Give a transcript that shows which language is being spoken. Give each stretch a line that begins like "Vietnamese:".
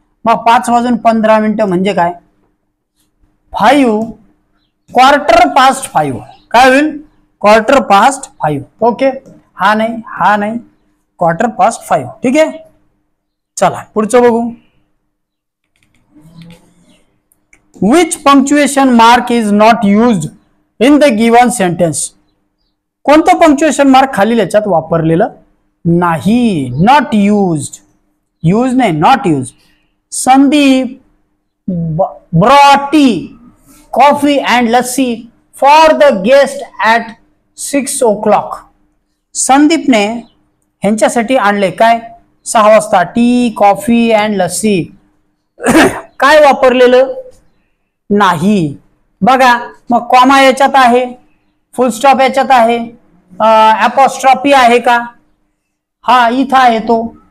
Marathi: मग 5:15 म्हणजे काय 5
English: quarter past 5
Marathi: काय होईल क्वार्टर पास्ट 5. ओके हा नाही क्वार्टर पास्ट 5, ठीक आहे. चला पुढचं बघू.
English: Which punctuation mark is not used in the given sentence?
Marathi: कोणतं पंक्च्युएशन मार्क खालील याच्यात वापरलेलं नाही.
English: not used,
Marathi: यूज नाही not use.
English: Sandeep brought tea, coffee and lassi for the guest at 6 o'clock.
Marathi: संदीपने ह्यांच्यासाठी आणले काय 6 वाजता
English: Tea, coffee and lassi.
Marathi: काय वापरलेलं नाही. बघा मग कॉमा याच्यात आहे, फुल स्टॉप याच्यात आहे, अपॉस्ट्रॉफी आहे का, हा इथं आहे तो.